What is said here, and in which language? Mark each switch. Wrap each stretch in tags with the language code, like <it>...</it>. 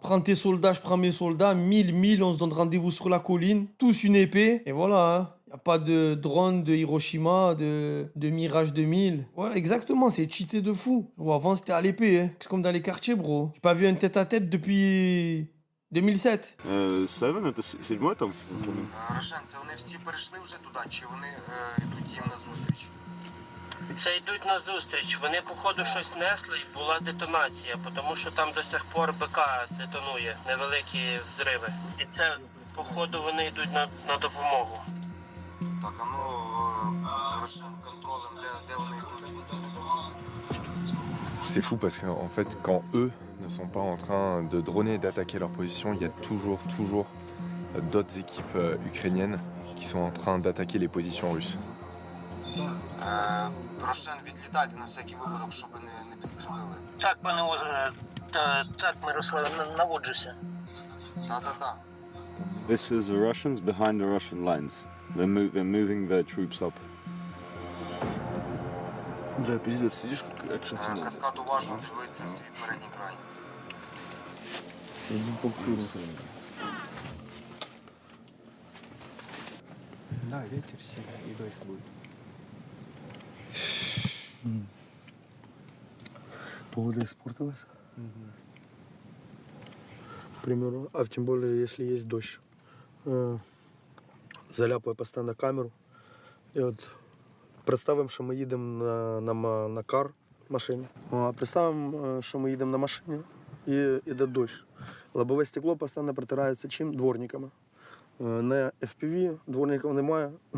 <fr>Prends tes soldats, je prends mes soldats, 1000, on se donne rendez-vous sur la colline, tous une épée, et voilà. Hein. Y a pas de drone de Hiroshima, de Mirage 2000. Voilà, exactement, c'est cheaté de fou. Gros, avant c'était à l'épée, hein. C'est comme dans les quartiers, bro. J'ai pas vu un tête-à-tête depuis 2007.</fr> <uk>7, це</uk> <ru>седьмой</ru> <uk>там? Рошен, це вони всі перейшли вже туди, чи вони йдуть їм на зустріч? Це йдуть на зустріч. Вони, походу, щось несли і була детонація, тому що там</uk> <ru>до сих пор</ru> <uk>БК детонує, невеликі взриви. І це, походу, вони йдуть на допомогу. Так, а ну, Рошен, контролем, де вони йдуть?</uk> <fr>C'est fou parce qu'en fait, quand eux ne sont pas en train de droner et d'attaquer leur position, il y a toujours d'autres équipes ukrainiennes qui sont en train d'attaquer les positions russes.</fr> <uk>Рошен, відлітайте на всякий випадок, щоб не підстрелили. Так, пане Озере, так, Мирославе, наводжуся. Та-та-та.</uk> <en>This is the Russians behind the Russian lines. They're moving their troops up.</en> <ru>Бля, пиздец, сидишь как экшн кино.</ru> <uk>Каскад уважно дивиться свій передній край.</uk> <ru>Да, ветер сильный и дождь будет. Погода испортилась. К примеру, а тем более, если есть дождь. Заляпаю постоянно камеру.</ru> <uk>І от представимо, що ми їдемо на кар машині. А представимо, що ми їдемо на машині і йде дощ. Лобове стекло постійно протирається чим? Дворниками. На FPV дворників немає.</uk>